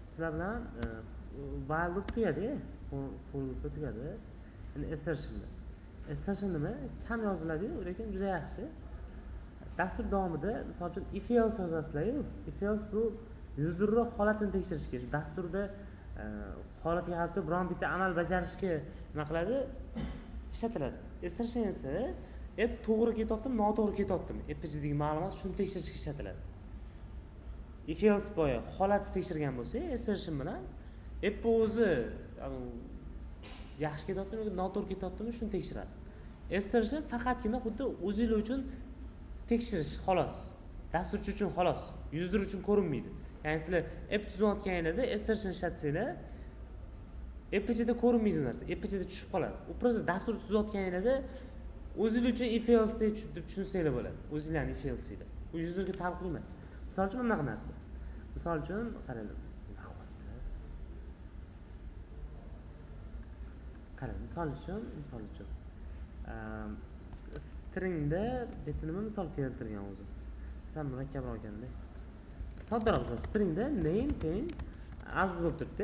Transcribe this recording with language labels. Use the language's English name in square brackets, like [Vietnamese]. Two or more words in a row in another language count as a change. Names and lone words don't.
[Uzbek] sizlar bilan [English] while loop [Uzbek] tugadi, [English] for loop [Uzbek] tugadi. Endi assertion nima? Kam yoziladi-yu, lekin juda yaxshi. Dastur davomida, misol uchun [English] if else [Uzbek] yozasizlar-yu. [English] If else [Uzbek] bu userning holatini tekshirishga, dasturda holatga qarab turib biron bitta amal bajarishga nima qiladi? Ishlatiladi. Assertion esa app to'g'ri ketyaptimi, noto'g'ri ketyaptimi? App ichidagi ma'lumot shuni tekshirishga ishlatiladi. [English] If else [Uzbek] boya holatni tekshirgan bo'lsa, assertion bilan app o'zi yaxshi ketyaptimi yoki noto'g'ri ketyaptimi shuni tekshiradi. Assertion faqatgina xuddi o'zingiz uchun tekshirish xolos. Dasturchi uchun xolos, user uchun ko'rinmaydi. Ya'ni sizlar app tuzayotganingizda assertion ishlatsanglar, app ichida ko'rinmaydi narsa, app ichida tushib qoladi. U prosta dastur tuzayotganingizda o'zingiz uchun [English] if else [Uzbek] deb tushunsanglar bo'ladi. O'zingizlarning [English] if else [Uzbek] ida. U userga taalluqli emas. Misol uchun bunaqa narsa. Misol uchun qarang. Qarang, misol uchun stringda nima misol keltirgan o'zi. Misol murakkabroq ekanda. Soddaroq misol stringda name teng aziz bo'lib turibdi.